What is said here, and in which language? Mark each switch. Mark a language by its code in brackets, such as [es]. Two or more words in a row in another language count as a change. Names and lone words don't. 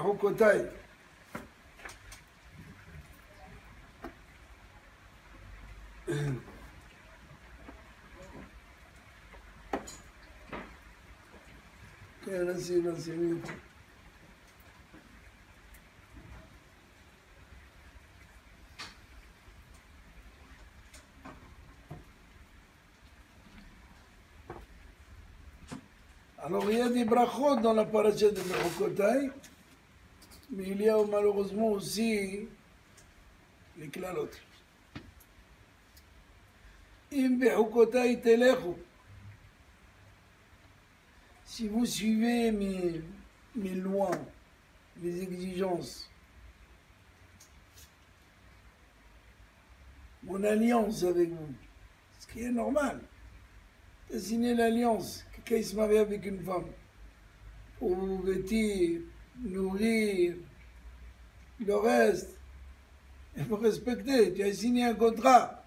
[he] בחוקותיי. כן, עשינו. [fr] Alors il y a des brachot dans la paracha de Bechukotai, mais il y a malheureusement aussi les klalot. [he] אם בחוקותי תלכו. [fr] Si vous suivez mes lois, mes exigences, mon alliance avec vous, ce qui est normal. Tu as signé l'alliance, quelqu'un il se marie avec une femme, pour vous vêtir, nourrir, le reste, il faut respecter, tu as signé un contrat.